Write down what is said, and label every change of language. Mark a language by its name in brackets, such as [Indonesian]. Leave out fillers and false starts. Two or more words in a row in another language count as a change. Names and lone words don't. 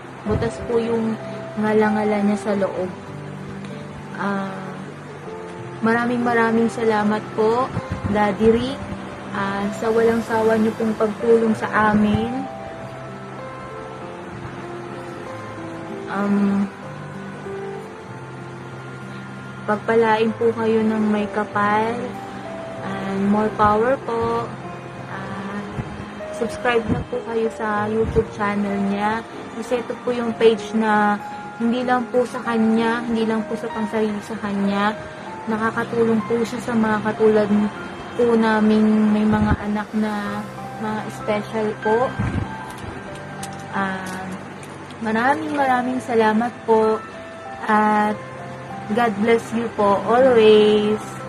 [Filipino] Butas po yung ngala-ngala niya sa loob. Maraming salamat po, Daddy Rick, sa walang sawa niyo pong pagtulong sa amin. Pagpalain po kayo ng may kapal [English] and more power [Filipino] po. Subscribe na po kayo sa YouTube channel niya kasi ito po yung page na hindi lang po sa kanya, hindi lang po sa pangsarili sa kanya. Nakakatulong po siya sa mga katulad po naming may mga anak na mga special po. Maraming salamat po at [English] God bless you [Filipino] po always.